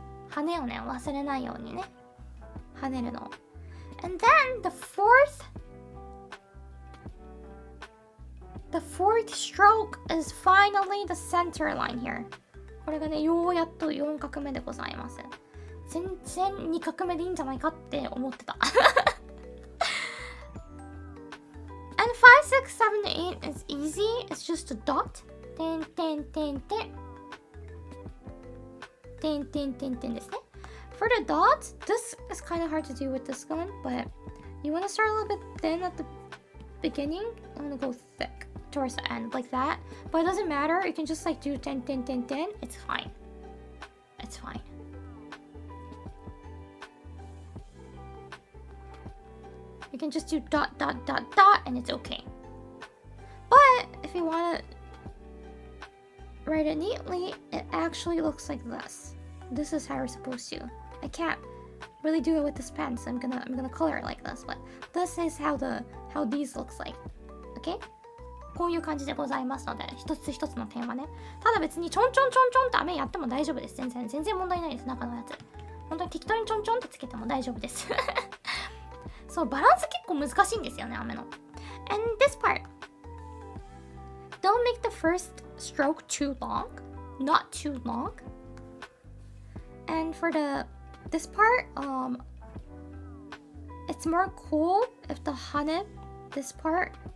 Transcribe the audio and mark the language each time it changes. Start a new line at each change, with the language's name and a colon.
Japanese: 羽をね、忘れないようにね。跳ねるの。
English: And then the fourth stroke is finally the center line here.
Japanese: これがね、ようやっと4画目でございます。全然2画目でいいんじゃないかって思ってた。
English: And 5, 6, 7, 8 is easy. It's just a dot.
Japanese: 点点点点。点点点点ですね。
English: For the dots, this is kind of hard to do with this one, but you want to start a little bit thin at the beginning. I'm going to go thick towards the end, like that. But it doesn't matter. You can just like do 10, 10, 10, 10. It's fine. It's fine. You can just do dot, dot, dot, dot, and it's okay. But if you want to write it neatly, it actually looks like this. This is how you're supposed to. I can't really do it with this pen, so I'm gonna color it like this. But this is how these looks like. Okay?
Japanese: こういう感じでございますので、一つ一つの点はね。ただ別にちょんちょんちょんちょんと雨やっても大丈夫です。全然問題ないです。中のやつ。本当に適当にちょんちょんってつけても大丈夫です。そう、バランス結構難しいんですよね、雨の。
English: And this part. Don't make the first stroke too long. Not too long. And for this part, it's more cool if the hane, this part,